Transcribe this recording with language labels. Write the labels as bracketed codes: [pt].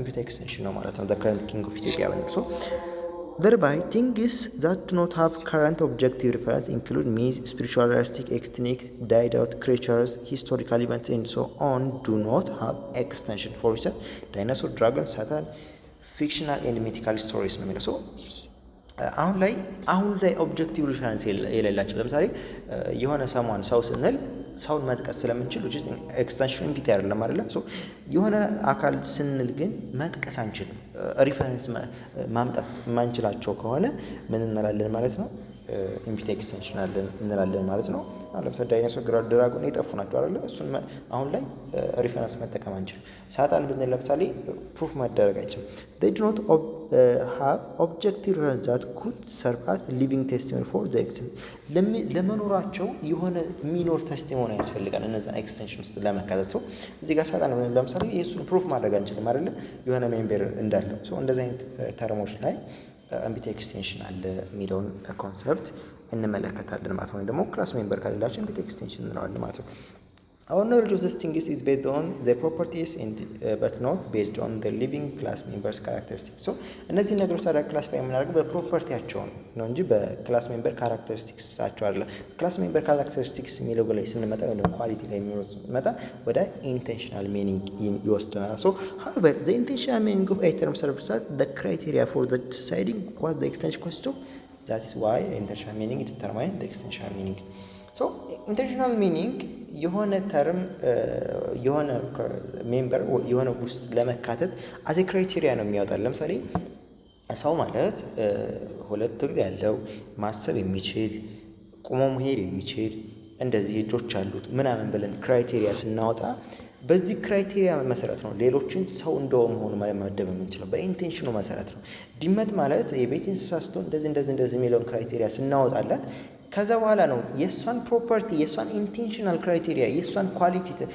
[am] ኢምፒቲ ኤክስቴንሽን ነው ማለት ነው። ከረንት ኪንግ ኦፍ ኢትዮጵያ ብንል ሶ [en] thereby things that do not have current objective reference include myths, spiritual, artistic, ethnic, died out creatures, historical events and so on do not have extension. For instance, dinosaur, dragon, Satan, fictional and mythical stories [am] ነው የሚለው። ሶ አሁን ላይ ኦብጀክቲቭ ሪፈረንስ የሌላቸው ለምሳሌ የሆነ ሰው ስንል ሰውን መጥቀስ ስለምንችል ኤክስቴንሽን ኢምፒቲ አይደለም አይደለም። ሶ የሆነ አካል ስንል ግን መጥቀስ አንችልም። ሪፈረንስ ማምጣት የማንችላቸው ከሆነ ምን እንላለን ማለት ነው? ኢምፒቲ ኤክስቴንሽን እንላለን ማለት ነው። ለምሳሌ ዳይኖሰር፣ ድራጎን የጠፉ ናቸው አይደለ? እሱን አሁን ላይ ሪፈረንስ መጠቀም አንችልም። ሳጣን ብንል ለምሳሌ ፕሩፍ ማደረግ አይችልም። [en] they do not have objective reference that could serve as living testimony for the existence [am] ለመኖራቸው የሆነ የሚኖር ቴስቲሞኒ ያስፈልጋል እነዛ ኤክስቴንሽን ውስጥ ለመካተት። ሰው እዚህ ጋር ሳጣን ብንል ለምሳሌ የእሱን ፕሩፍ ማድረግ አንችልም አይደለ? የሆነ ሜምበር እንዳለው ሰው እንደዚህ አይነት ተርሞች ላይ ኢምፒቲ ኤክስቴንሽን አለ የሚለውን ኮንሰፕት እንመለከታለን ማለት ነው። ወይም ደግሞ ክላስ ሜምበር ከሌላቸው ኢምፒቲ ኤክስቴንሽን እንለዋለን ማለት ነው። [en] Our knowledge of these things is based on their properties and but not based on the living class members characteristics. [am] So እነዚህ ነገሮች ታዲያ ክላሲፋይ የምናደርገው በፕሮፐርቲያቸው ነው እንጂ በክላስ ሜምበር ካራክተሪስቲክሳቸው አይደለም። ክላስ ሜምበር ካራክተሪስቲክስ የሚለው ላይ ስንመጣ ወደ ኳሊቲ ላይ ስንመጣ ወደ ኢንቴንሽናል ሚኒንግ ይወስደናል። [en] So however the intentional meaning of a term serves as the criteria for the deciding what the extension consists of. That is why intentional meaning determines the extensional meaning. [am] ሶ ኢንቴንሽናል ሚኒንግ የሆነ ተርም የሆነ ሜምበር የሆነ ውስጥ ለመካተት አዜ ክራይቴሪያ ነው የሚያወጣል። ለምሳሌ ሰው ማለት ሁለት እግር ያለው ማሰብ የሚችል ቁሞ መሄድ የሚችል እንደዚህ እጆች አሉት ምናምን ብለን ክራይቴሪያ ስናወጣ በዚህ ክራይቴሪያ መሰረት ነው ሌሎችን ሰው እንደመሆኑ መደብ የምንችለው በኢንቴንሽኑ መሰረት ነው። ድመት ማለት የቤት እንስሳ ስትሆን እንደዚህ የሚለውን ክራይቴሪያ ስናወጣላት ከዛ በኋላ ነው የእሷን ፕሮፐርቲ የእሷን ኢንቴንሽናል ክራይቴሪያ የእሷን ኳሊቲ